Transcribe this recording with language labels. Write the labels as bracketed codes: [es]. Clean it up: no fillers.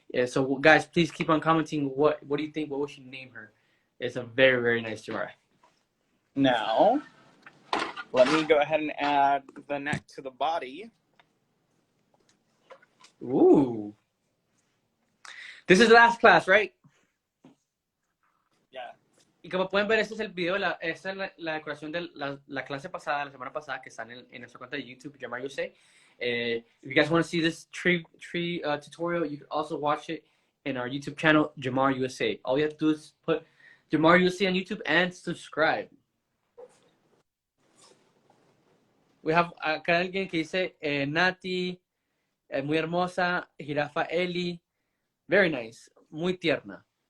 [en] So, guys, please keep on commenting. What do you think? What we should name her? It's a very, very nice giraffe. Now, let me go ahead and add the neck to the body. Ooh. This is the last class, right? Yeah. [es] Y como pueden ver, este es el video, esta es la decoración de la clase pasada, la semana pasada, que están en nuestra cuenta de YouTube, Jamar USA. [en] If you guys want to see this tree tutorial, you can also watch it in our YouTube channel, Jamar USA. All you have to do is put Jamar USA on YouTube and subscribe. We have [es] acá alguien que dice Nati, muy hermosa, jirafa Eli, [en] very nice, [es] muy tierna.